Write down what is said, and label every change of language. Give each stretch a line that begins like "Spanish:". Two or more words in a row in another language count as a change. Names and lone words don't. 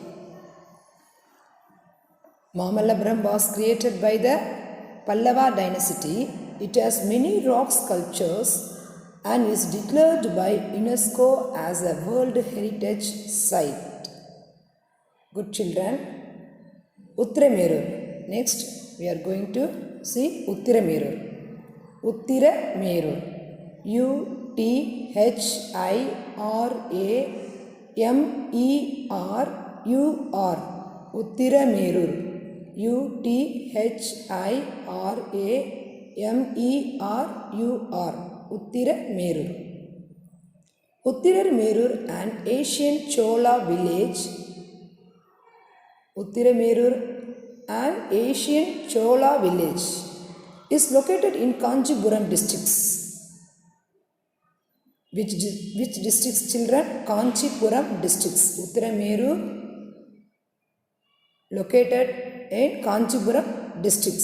English: Mamallapuram was created by the Pallava dynasty. It has many rock sculptures and is declared by UNESCO as a World Heritage Site. Good children. Uttiramerur. Next, we are going to see Uttiramerur. Uttiramerur. U-T-H-I-R-A-M-E-R-U-R. Uttiramerur. U-T-H-I-R-A-M-E-R-U-R. Uttiramerur. Uttiramerur, an ancient Chola village. Uttiramerur, an ancient Chola village, is located in Kanchipuram districts. Which districts, children? Kanchipuram districts. Uttiramerur located in Kanchipuram districts.